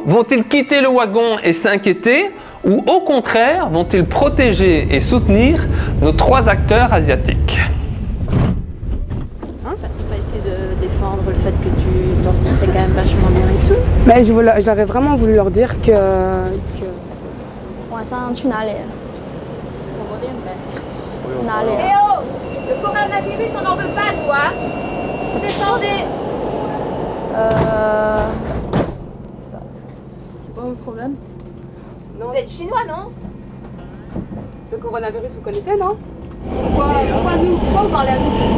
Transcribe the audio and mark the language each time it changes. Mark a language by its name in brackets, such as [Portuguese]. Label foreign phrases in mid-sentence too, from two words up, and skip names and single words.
[French] Vont-ils quitter le wagon et s'inquiéter? Ou au contraire, vont-ils protéger et soutenir nos 3 acteurs asiatiques? T'as pas essayé de défendre le fait que tu t'en sentais quand même vachement bien et tout? Mais j'avais vraiment voulu leur dire que... [Chinese] 晚上去哪里？火锅店呗。哪里？ [French] Eh oh, le coronavirus, on n'en veut pas, nous, hein. Descendez. C'est quoi votre problème? Vous êtes chinois, non? Le coronavirus, vous connaissez, non? Pourquoi vous parlez à nous?